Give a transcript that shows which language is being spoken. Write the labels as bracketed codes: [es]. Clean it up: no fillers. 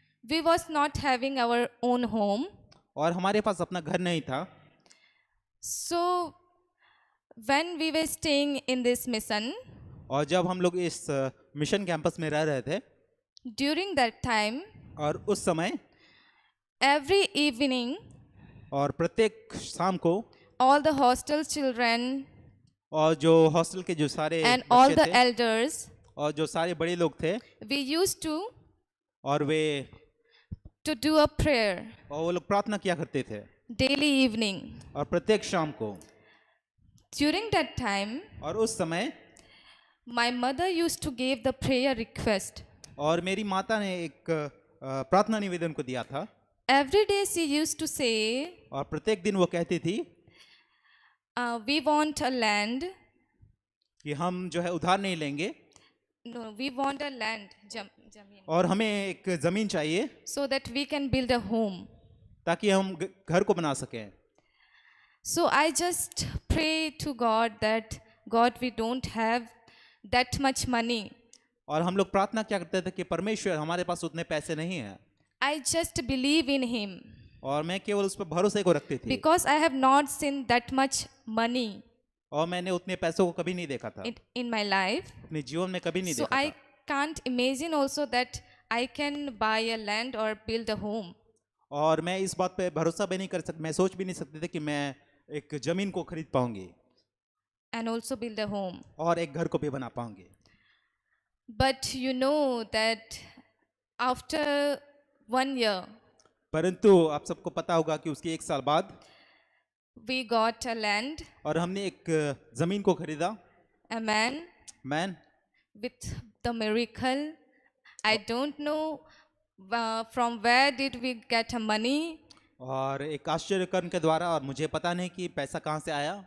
[en] we was not having our own home. [hi] और हमारे पास अपना घर नहीं था। [en] So when we were staying in this mission, [hi] और जब हम लोग इस मिशन कैंपस में रह रहे थे [en] during that time, [hi] और उस समय [en] every evening, [hi] और प्रत्येक शाम को [en] all the hostel children [hi] और जो हॉस्टल के जो सारे [en] and all [hi] बच्चे [en] the [hi] थे [en] elders, [hi] और जो सारे बड़े लोग थे [en] we used [hi] और वे [en] to do a prayer [hi] और वो लोग प्रार्थना किया करते थे [en] daily evening. [hi] और प्रत्येक शाम को। [en] During that time, [hi] और उस समय [en] my mother used to give the prayer request. [hi] और मेरी माता ने एक प्रार्थना निवेदन को दिया था [en] Every day she used to say, [hi] और प्रत्येक दिन वो कहती थी [en] we want a land. [hi] कि हम जो है उधार नहीं लेंगे [en] No, we want a land, zameen, [hi] और हमें एक जमीन चाहिए [en] so that we can build a home. [hi] ताकि हम घर को बना सकें। [en] So I just pray to God that God, we don't have that much money. [hi] और हम लोग प्रार्थना क्या करते थे कि परमेश्वर हमारे पास उतने पैसे नहीं हैं [en] I just believe in Him [hi] और मैं केवल उस पर भरोसे को रखती थी [en] because I have not seen that much money [hi] और मैंने उतने पैसों को कभी नहीं देखा था [en] in my life. [hi] अपने जीवन में कभी नहीं [en] So [hi] देखा [en] I [hi] था। [en] can't imagine also that I can buy a land or build a home. [hi] और मैं इस बात पे भरोसा भी नहीं कर सकती, मैं सोच भी नहीं सकती थी कि मैं एक जमीन को खरीद पाऊंगी [en] And also build a home. [hi] और एक घर को भी बना पाऊंगी। [en] But you know that after 1 year, [hi] परंतु आप सबको पता होगा कि उसके 1 साल बाद [en] we got a land, [hi] और हमने एक जमीन को खरीदा। [en] amen, [hi] man. [en] with the miracle. I don't know from where did we get a money, [hi] और एक आश्चर्य कर्म के द्वारा, और मुझे पता नहीं कि पैसा कहाँ से आया,